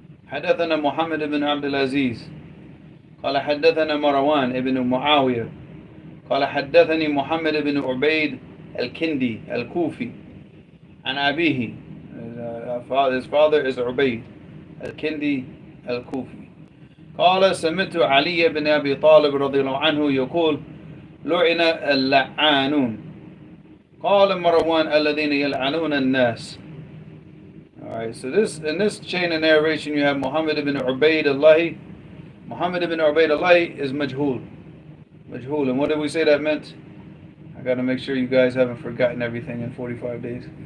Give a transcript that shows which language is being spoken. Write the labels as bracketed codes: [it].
[ar] حدثنا محمد بن عبد العزيز قال حدثنا مروان ابن معاوية قال حدثني محمد بن عبيد الكندي الكوفي عن أبيه. [en] His father is عبيد الكندي الكوفي. [ar] قال سمعت علي بن أبي طالب رضي الله عنه يقول لعن اللعانون. قال مروان الذين يلعنون الناس. [en] Alright, so in this chain of narration you have Muhammad ibn Ubayd Allah. Muhammad ibn Ubayd Allah is majhul. Majhul. And what did we say that meant? I gotta make sure you guys haven't forgotten everything in 45 days.